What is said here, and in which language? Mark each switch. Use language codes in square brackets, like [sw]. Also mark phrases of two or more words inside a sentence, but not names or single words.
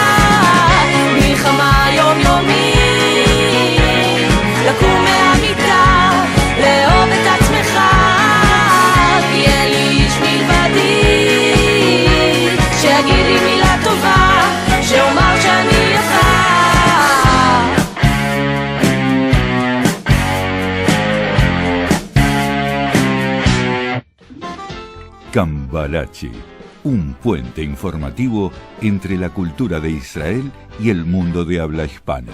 [he] מלחמה יומיומית, לקום מהמיטה, לאהוב את עצמך, כי אין לי איש מלבדי שיגיד לי מילה טובה, שאומר שאני יפה. [es] Cambalache, un puente informativo entre la cultura de Israel y el mundo de habla hispana.